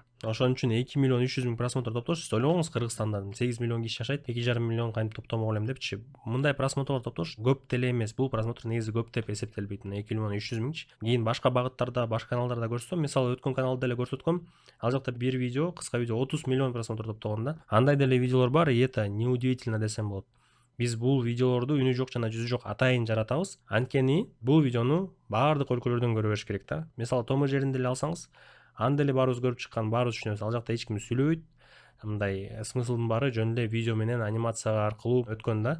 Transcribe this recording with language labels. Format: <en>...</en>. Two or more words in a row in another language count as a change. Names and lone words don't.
<ky>Ошон үчүн 2 миллион 300 миң просмотр топтош, ойлоңуз, Кыргызстанда 8 миллион киши жашайт, 2,5 миллион кантип топтомок элем депчи. Мындай просмотрлор топтош көп деле эмес. Бул просмотр негизи көп деп эсептелбейт. 2 миллион 300 миңчи. Кийин башка багыттарда, башка каналдарда көрсөтсөм, мисалы өткөн каналда деле көрсөткөм, ал жакта бир видео, кыска видео 30 миллион просмотр топтогон да. Андай деле видеолор бар,</ky> <ru>и это неудивительно</ru> <ky>десем болот. Биз бул видеолорду үнү жок жана жүзү жок атайын жаратабыз. Анткени бул видеону баардык өлкөлөрдөн көрө бериш керек да. Мисалы Том и Жерини деле алсаңыз, аны деле баарыбыз көрүп чыккан, баарыбыз түшүнөбүз. Ал жакта эч ким сүйлөбөйт. Мындай смыслдын баары жөн эле видео менен, анимация аркылуу өткөн да.</ky>